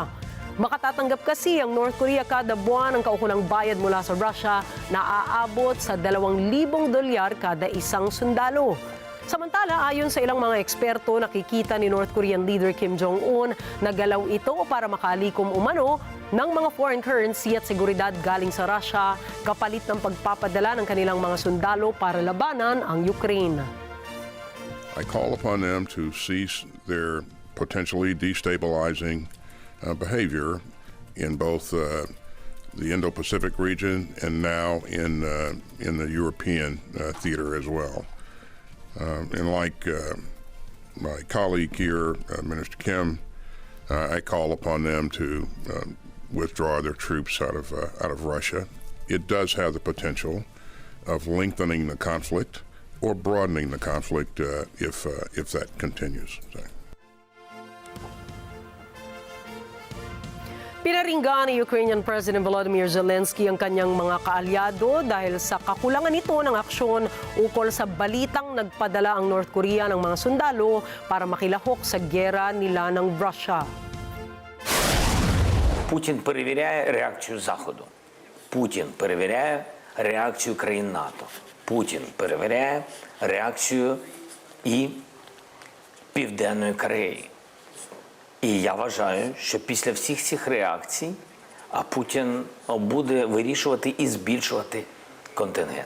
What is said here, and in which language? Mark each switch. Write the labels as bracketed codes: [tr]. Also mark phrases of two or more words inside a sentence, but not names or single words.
[tl] Makatatanggap kasi ang North Korea kada buwan ng kaukulang bayad mula sa Russia na aabot sa $2,000 kada isang sundalo. Samantala, ayon sa ilang mga eksperto, nakikita ni [en] North Korean leader [tl] Kim Jong-un na galaw ito para makalikom umano ng mga [en] foreign currency [tl] at seguridad galing sa Russia kapalit ng pagpapadala ng kanilang mga sundalo para labanan ang Ukraine. [en] I call upon them to cease their potentially destabilizing behavior in both the Indo-Pacific region and now in the European theater as well. And like my colleague here, Minister Kim, I call upon them to withdraw their troops out of Russia. It does have the potential of lengthening the conflict or broadening the conflict if that continues. So. [tl] Pinaringgan ni [en] Ukrainian President [tl] Volodymyr Zelensky ang kanyang mga kaalyado dahil sa kakulangan nito ng aksyon ukol sa balitang nagpadala ang North Korea ng mga sundalo para makilahok sa giyera nila ng Russia. [uk] Путін перевіряє реакцію Заходу. Путін перевіряє реакцію країн НАТО. Путін перевіряє реакцію і Південної Кореї. І я вважаю, що після всіх цих реакцій Путін буде вирішувати і збільшувати контингент.